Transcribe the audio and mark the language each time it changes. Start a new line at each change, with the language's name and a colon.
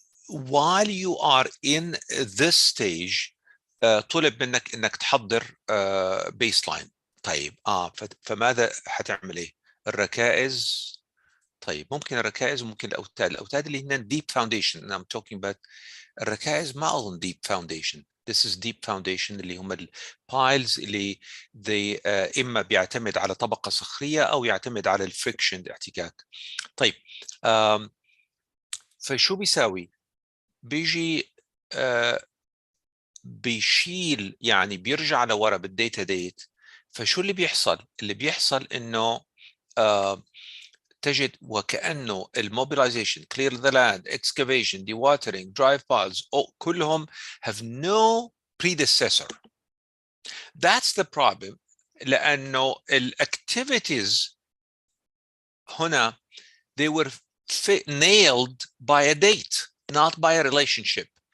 English: while you are in this stage
Arabic: طلب منك انك تحضر
English: baseline.
Arabic: طيب فماذا حتعمل ايه؟ الركائز. طيب ممكن الركائز وممكن الاوتاد اللي هنا deep foundation.
English: I'm talking about
Arabic: الركائز ما اظن
English: deep foundation. This is deep foundation
Arabic: اللي هم البايلز اللي اما بيعتمد على طبقه صخريه او يعتمد على الفريكشن، الاحتكاك. طيب فشو بيساوي؟ بيجي بيشيل، يعني بيرجع لورا بالديتا ديت. فشو اللي بيحصل؟ اللي بيحصل انه تجد وكأنه الموبيلايزيشن،
English: clear the land, excavation, dewatering, drive piles
Arabic: كلهم
English: have no predecessor. That's the problem.
Arabic: لأنه الactivities هنا
English: they were nailed by a date, not by a relationship.